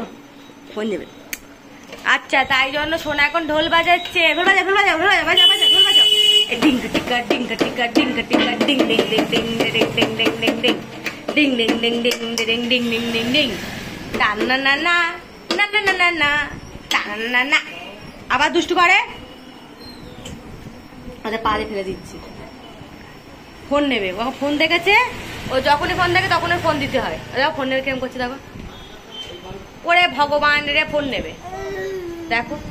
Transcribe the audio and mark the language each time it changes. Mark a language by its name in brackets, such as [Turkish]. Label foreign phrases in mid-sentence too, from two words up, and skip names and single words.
[Bangla] ফোন দেবে। আচ্ছা, তাই জন্য সোনা এখন ঢোল বাজাচ্ছে। ঢোল বাজা ঢোল বাজা ঢোল বাজা বাজা বাজা ঢোল বাজা। ডিঙ্কা টিকা ডিঙ্কা টিকা ডিঙ্কা টিকা ডিং ডিং ডিং ডিং ডিং ডিং ডিং ডিং ডিং ডিং ডিং ডিং ডিং ডিং ডিং ডিং ডিং ডিং। টান না না না না না না না না টান না না। আবার দুষ্টু করে, আচ্ছা পা দিয়ে ফেলে দিচ্ছি। ফোন নেবে, ও ফোন দেখেছে, ও যখনই ফোন দেখে তখনই ফোন দিতে হয়। ফোন নেবে কেমন করছে দেখো। ওরে ভগবান রে, ফোন নেবে দেখো।